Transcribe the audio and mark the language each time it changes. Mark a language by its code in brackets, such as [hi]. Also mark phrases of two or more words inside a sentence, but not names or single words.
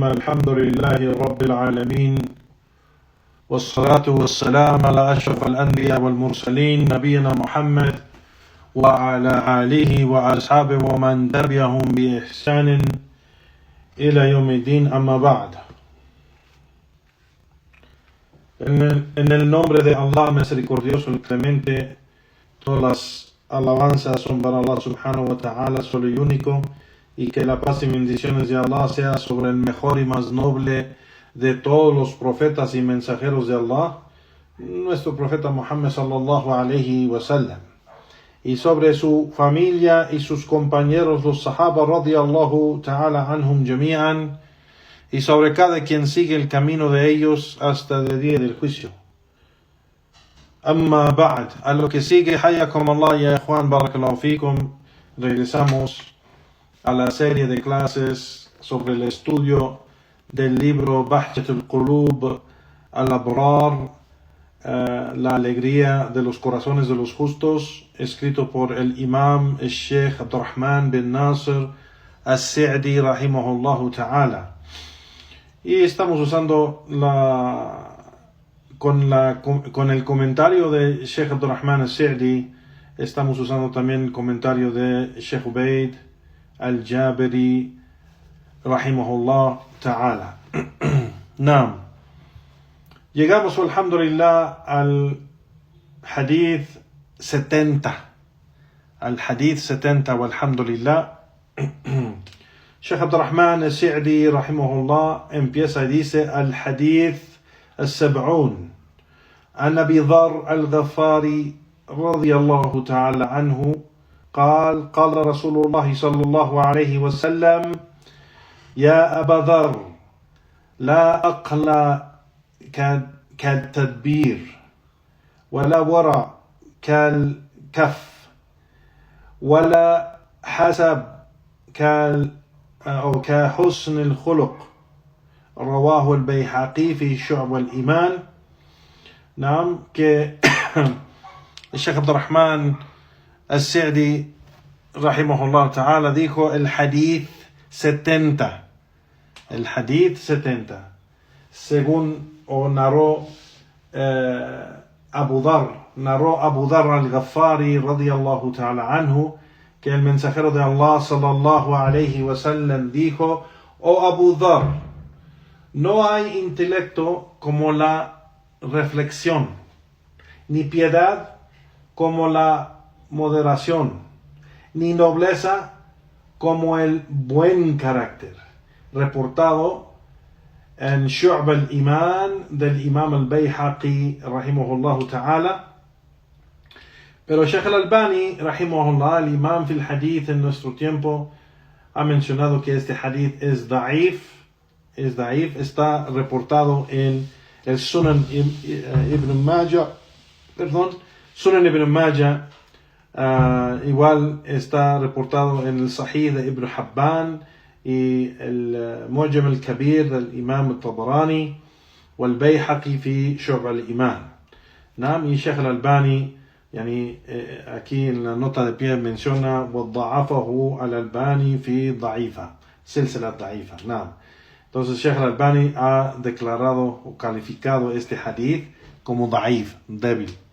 [ar] الحمد لله رب العالمين، والصلاة والسلام على أشرف الأنبياء والمرسلين نبينا محمد وعلى آله وأصحابه ومن تبعهم بإحسان إلى يوم الدين. أما بعد. [es] En el nombre de Allah misericordioso y clemente, todas las alabanzas son para Allah [ar] سبحانه وتعالى, [es] solo y único, y que la paz y bendiciones de Allah sea sobre el mejor y más noble de todos los profetas y mensajeros de Allah, nuestro profeta Muhammad [ar] صلى الله عليه وسلم, [es] y sobre su familia y sus compañeros los sahaba [ar] رضي الله تعالى عنهم جميعا, [es] y sobre cada quien sigue el camino de ellos hasta el día del juicio. [ar] أما بعد, [es] a lo que sigue, [ar] حياكم الله يا إخوان، بارك الله فيكم. [es] Regresamos a la serie de clases sobre el estudio del libro Bahjatul Qulub al-Abrar, la alegría de los corazones de los justos, escrito por el imam el Sheikh Abdurrahman bin Nasir al-Sa'di [ar] رحمه الله تعالى. [es] Y estamos usando con el comentario de Sheikh Abdurrahman al-Sa'di, estamos usando también el comentario de Sheikh Ubaid al-Jabiri [ar] رحمه الله تعالى. [es] Naam. Llegamos, alhamdulillah, al hadith 70. [ar] الحديث 70، والحمد لله. [es] Sheikh Abdurrahman al-Sa'di rahimahullah empieza y dice: al hadith [ar] السبعون عن أبي ذر الغفاري رضي الله تعالى عنه قال قال رسول الله صلى الله عليه وسلم يا أبا ذر لا أقل كالتدبير ولا ورع كالكف ولا حسب أو كحسن الخلق. رواه البيهقي في شعب الإيمان. [es] نعم، que الشيخ عبد الرحمن al-Sa'di [ar] رحمه الله تعالى [es] dijo el hadith 70. El hadith 70. Según narró Abu Dharr al-Ghafari [ar] رضي الله تعالى عنه, [es] que el mensajero de Allah [ar] صلى الله عليه وسلم [es] dijo: oh Abu Dharr, no hay intelecto como la reflexión, ni piedad como la moderación, ni nobleza como el buen carácter. Reportado en Shu'b al-Iman del Imam al-Bayhaqi [ar] رحمه الله تعالى. [es] Pero Sheikh al-Albani rahimahullah, el imam [ar] في الحديث [es] en nuestro tiempo, ha mencionado que este hadith es da'if. Está reportado en el Sunan Ibn Majah, Sunan Ibn Majah. Igual está reportado en el Sahih de Ibn Habban y el Mu'jam al-Kabir del Imam al-Tabarani [ar] والبيهقي في شعب الإيمان. [es] Y Sheikh al-Albani, aquí en la nota de pie menciona [ar] وضعفه الألباني في ضعيفة، سلسلة ضعيفة. [es] Entonces Sheikh al-Albani ha declarado o calificado este hadith como da'if, débil.